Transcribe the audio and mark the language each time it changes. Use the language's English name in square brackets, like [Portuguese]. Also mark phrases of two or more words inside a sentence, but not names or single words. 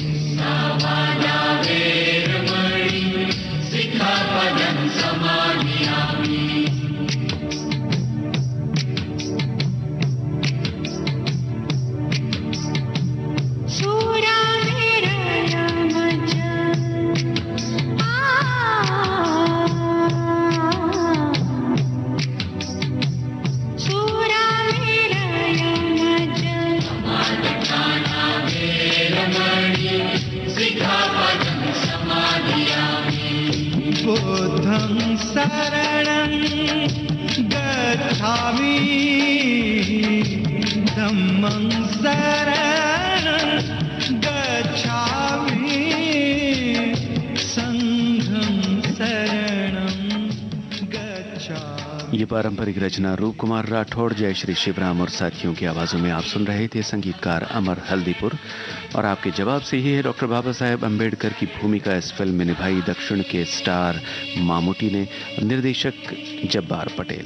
[Pali] शूरा निरयमज, शूरा निरयमज, बुद्धं शरणं गच्छामि, धम्मं शरणं गच्छामि, संघं शरणं गच्छामि। [Hindi] ये पारंपरिक रचना रूप कुमार राठौड़, जयश्री शिवराम और साथियों की आवाज़ों में आप सुन रहे थे। संगीतकार अमर हल्दीपुर। और आपके जवाब से ही है डॉक्टर बाबा साहेब अम्बेडकर की भूमिका इस फिल्म में निभाई दक्षिण के स्टार मामूटी ने, निर्देशक जब्बार पटेल।